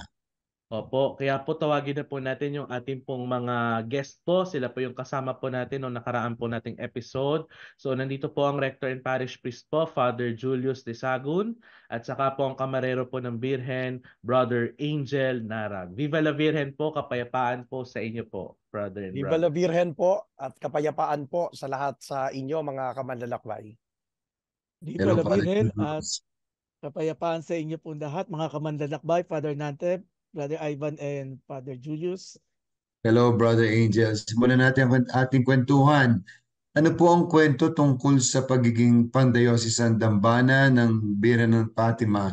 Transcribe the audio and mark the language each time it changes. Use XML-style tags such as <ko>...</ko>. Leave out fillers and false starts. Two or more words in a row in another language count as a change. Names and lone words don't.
<tl>Opo, kaya po tawagin na po natin yung ating pong mga guest po. Sila po yung kasama po natin nung nakaraan po nating episode. So nandito po ang</tl> <en>Rector and Parish Priest</en> <tl>po, Father Julius de Sagun, at saka po ang kamarero po ng Birhen, Brother Angel Narag.</tl> <es>Viva la Virgen</es> <tl>po, kapayapaan po sa inyo po,</tl> <en>brother and</en> <es>Viva la</es> <en>brother.</en> <tl>Virgen po at kapayapaan po sa lahat sa inyo mga kamanlalakbay.</tl> <es>Viva</es> <en>Hello,</en> <es>la</es> <en>Father</en> <es>Virgen at</es> <en>Julius.</en> <tl>kapayapaan sa inyo pong lahat, mga kamanlalakbay, Father Nante, Brother Ivan, and Father Julius.</tl> <en>Hello, Brother Angel.</en> <tl>Simulan natin ang ating kwentuhan. Ano po ang kwento tungkol sa pagiging pandayosisan dambana ng Birhen ng Fatima?</tl>